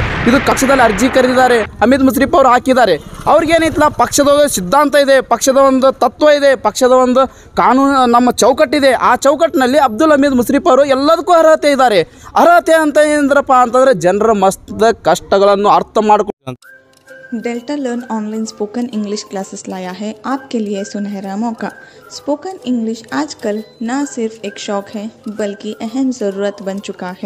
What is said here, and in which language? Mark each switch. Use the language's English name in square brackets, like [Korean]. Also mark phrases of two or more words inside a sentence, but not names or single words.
[Kannada] ಇದು ಕಕ್ಷದಲ್ಲಿ ಅರ್ಜಿ ಕರೆದಿದ್ದಾರೆ, ಹಮೀದ್ ಮುಶ್ರಫ್ ಅವರು ಹಾಕಿದ್ದಾರೆ. ಅವ್ರಿಗೇನಿತ್ತಲ್ಲ, ಪಕ್ಷದ ಸಿದ್ಧಾಂತ ಇದೆ, ಪಕ್ಷದ ಒಂದು ತತ್ವ ಇದೆ, ಪಕ್ಷದ ಒಂದು ಕಾನೂನು ನಮ್ಮ ಚೌಕಟ್ಟಿದೆ. ಆ ಚೌಕಟ್ಟಿನಲ್ಲಿ ಅಬ್ದುಲ್ ಹಮೀದ್ ಮುಶ್ರಫ್ ಅವರು ಎಲ್ಲದಕ್ಕೂ ಅರ್ಹತೆ ಇದ್ದಾರೆ. ಅರ್ಹತೆ ಅಂತ ಏನಂದ್ರಪ್ಪ ಅಂತಂದರೆ ಜನರ ಮಸ್ತ್ ಕಷ್ಟಗಳನ್ನು ಅರ್ಥ ಮಾಡ್ಕೊಂಡು [Hindi] डेल्टा लर्न ऑनलाइन स्पोकन इंग्लिश क्लासेस लाया है आपके लिए सुनहरा मौका। स्पोकन इंग्लिश आजकल न सिर्फ एक शौक़ है बल्कि अहम ज़रूरत बन चुका है।